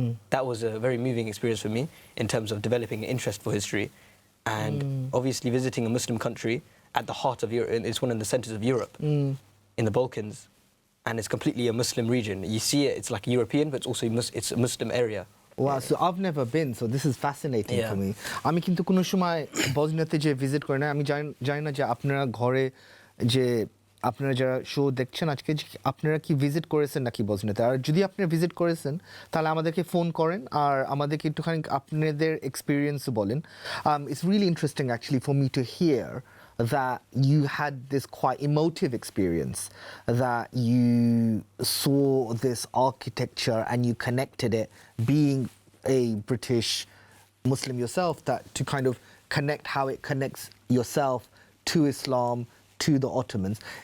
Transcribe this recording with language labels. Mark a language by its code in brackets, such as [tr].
[en] That was a very moving experience for me in terms of developing an interest for history. And obviously visiting a Muslim country at the heart of Europe, it's one of the centers of Europe, in the Balkans, and it's completely a Muslim region. You see it, it's like European, but it's also it's a Muslim area. Wow, so I've never been, so this is fascinating for me. [bn] আমি কিন্তু কোনো সময় বসনিয়াতে যে visit করি না, আমি জানি না যে আপনারা ঘরে যে আপনারা যারা শো দেখছেন আজকে, আপনারা কি ভিজিট করেছেন নাকি বসনিয়াতে, আর যদি আপনারা ভিজিট করেছেন তাহলে আমাদেরকে ফোন করেন আর আমাদেরকে একটুখানি আপনাদের এক্সপিরিয়েন্সও বলেন। [en] It's really interesting actually for me to hear that you had this quite emotive experience, that you saw this architecture and you connected it, being a British Muslim yourself, that to kind of connect how it connects yourself to Islam, to the Ottomans.